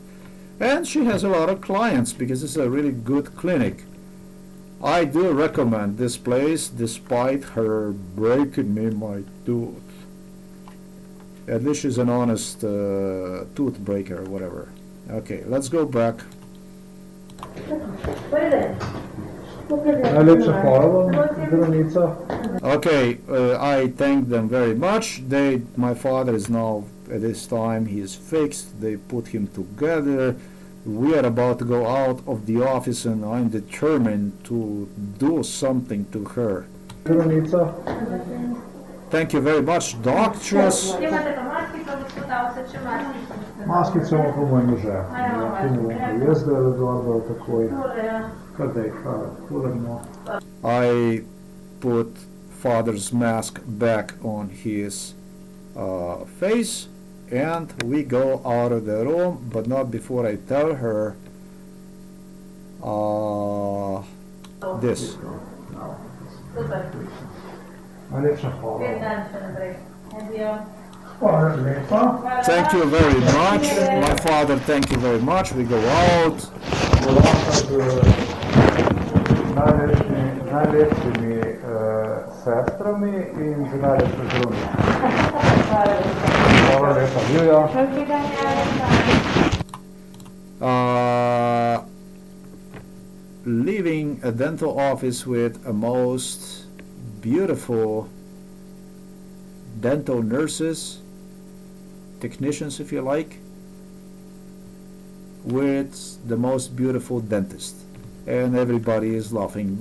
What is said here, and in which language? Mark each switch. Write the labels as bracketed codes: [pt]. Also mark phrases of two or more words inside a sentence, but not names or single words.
[en] And she has a lot of clients because it's a really good clinic. I do recommend this place despite her breaking me my tooth. At least she's an honest tooth breaker or whatever. Okay, let's go back. [sl] Najlepša hvala vam, zdravnica. [en] Okay, I thank them very much. My father is now, at this time, he is fixed. They put him together. We are about to go out of the office, and I'm determined to do something to her. [sl] Zdravnica. [en] Thank you very much, doctors. [sl] Imate pa maskico, gospod Avseč, še maskico? Maskico imamo po mojem že. Jaz da razgledal takoj. Tole, ja. Kar daj, kulerno. [en] I put father's mask back on his face, and we go out of the room, but not before I tell her this. [sl] Super. Najlepša hvala. Lep dan še naprej. Adijo. Hvala lepa. [en] Thank you very much. My father, thank you very much. We go out. [sl] Najlepšimi sestrami in z najlepšo zdravnico. Hvala lepa, Julia. [en] Leaving a dental office with a most beautiful dental nurses, technicians if you like, with the most beautiful dentist, and everybody is laughing.